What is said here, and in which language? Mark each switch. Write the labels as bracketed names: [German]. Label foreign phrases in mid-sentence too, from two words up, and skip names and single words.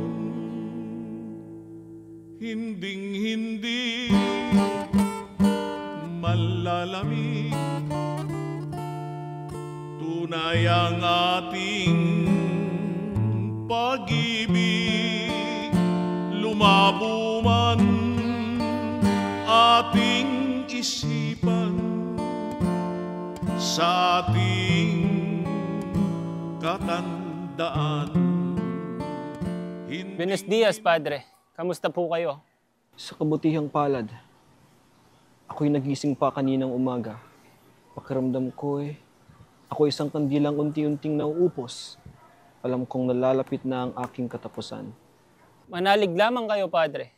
[Filipino] Hinding-hindi malalamig, tunay ang ating pag-ibig. Lumabo man ating isipan sa ating katandaan. [Spanish] Buenos dias, Padre. [Filipino] Kamusta po kayo? Sa kabutihang palad, ako'y nagising pa kaninang umaga. Pakiramdam ko'y ako isang kandilang unti-unting nauupos. Alam kong nalalapit na ang aking katapusan. Manalig lamang kayo, Padre.